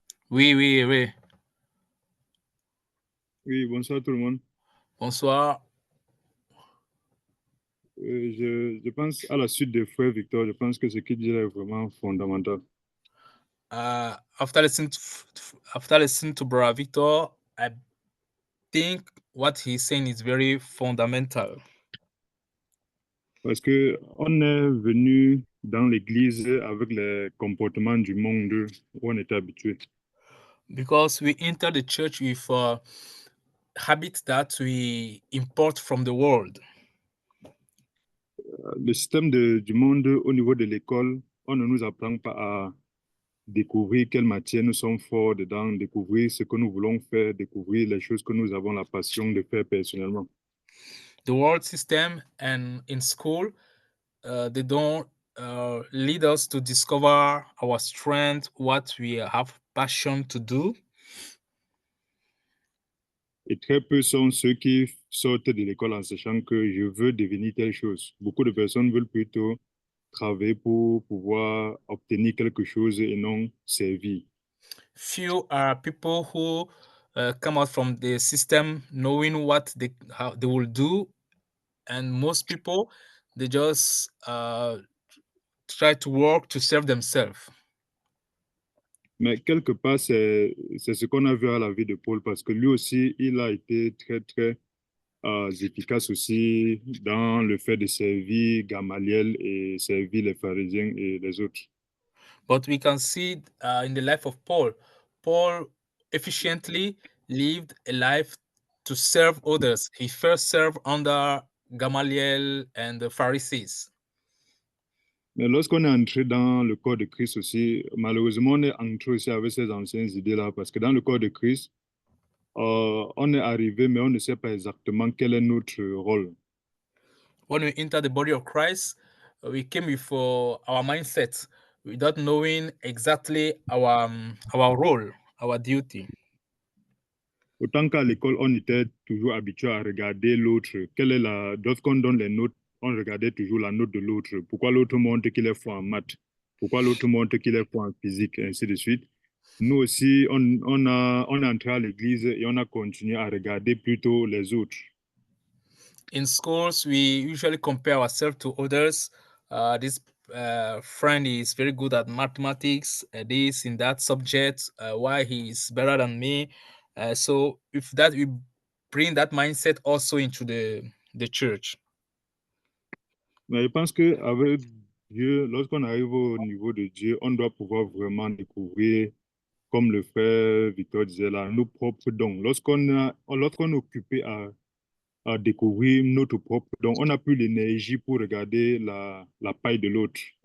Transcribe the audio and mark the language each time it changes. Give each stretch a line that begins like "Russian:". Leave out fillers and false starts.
French: Oui. Oui, bonsoir tout le monde. Bonsoir. Je pense, à la suite de Frère Victor, je pense que ce qu'il dit est vraiment fondamental.
English: After listening to Brother Victor, I think what he's saying is very fundamental.
French: Parce que on est venu dans l'église avec les comportements du monde où on était habitué.
English: Because we enter the church with habits that we import from the world.
French: Le système du monde au niveau de l'école, on ne nous apprend pas à découvrir quelle matière nous sommes forts dedans, découvrir ce que nous voulons faire, découvrir les choses que nous avons la passion de faire personnellement.
English: The world system and in school, they don't lead us to discover our strength, what we have passion to do.
French: Et très peu sont ceux qui sortent de l'école en sachant que je veux devenir telle chose. Beaucoup de personnes veulent plutôt travailler pour pouvoir obtenir quelque chose et non servir.
English: Few are people who come out from the system knowing what how they will do, and most people they just try to work to serve themselves.
French: Mais quelque part, c'est ce qu'on a vu à la vie de Paul parce que lui aussi, il a été très, très efficace aussi dans le fait de servir Gamaliel et servir les pharisiens et les autres.
English: But we can see in the life of Paul, Paul efficiently lived a life to serve others. He first served under Gamaliel and the Pharisees.
French: Mais lorsqu'on est entré dans le corps de Christ aussi, malheureusement, on est entré aussi avec ces anciennes idées-là parce que dans le corps de Christ, on est arrivé, mais on ne sait pas exactement quel est notre rôle.
English: When we enter the body of Christ, we came with our mindset without knowing exactly our role, our duty.
French: Autant qu'à l'école, on était toujours habitué à regarder l'autre. Lorsqu'on donne les notes, on regardait toujours la note de l'autre. Pourquoi l'autre montre qu'il est fort en maths? Pourquoi l'autre montre qu'il est fort en physique, et ainsi de suite. Nous aussi, on est entré à l'église et on a continué à regarder plutôt les autres.
English: In schools, we usually compare ourselves to others. This friend is very good at mathematics, this in that subject, why he is better than me. So if that we bring that mindset also into the church.
French: Mais je pense qu'avec Dieu, lorsqu'on arrive au niveau de Dieu, on doit pouvoir vraiment découvrir, comme le frère Victor disait là, nos propres dons. Lorsqu'on est occupé à découvrir notre propre don, on n'a plus l'énergie pour regarder la paille de l'autre.